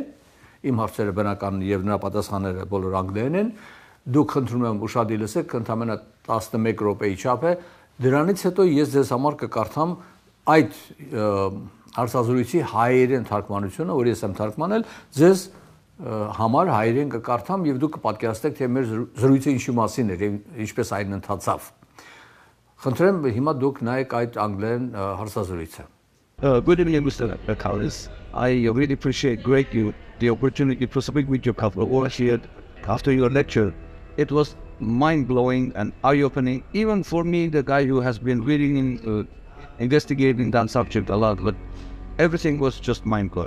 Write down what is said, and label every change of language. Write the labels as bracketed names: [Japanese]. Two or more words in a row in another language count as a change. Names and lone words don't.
[Armenian] իմ հարցերը բնական եւ նրա պատասխանները բոլոր անգլերեն են։ Դուք խնդրում եմ ուշադիր լսեք, ընդամենը 11 րոպեի չափ է։ Դրանից հետո ես ձեզ համար կկարդամ այդ հարցազրույցի հայերեն թարգմանությունը, որ ես եմ թարգմանել, ձեզ համար հայերեն կկարդամ եւ դուք կպատկերացնեք, թե մեր զրույցը ինչի մասին էր եւ ինչպես այն ընթացավ։ Խնդրեմ հիմա դուք նայեք այդ անգլերեն հարցազրույցը։ [English] Good evening, Mr. Collins. I really appreciate the opportunity to speak with you after your lecture. It was mind-blowing and eye-opening, even for me, the guy who has been reading and investigating that subject a lot, but everything was just mind-blowing.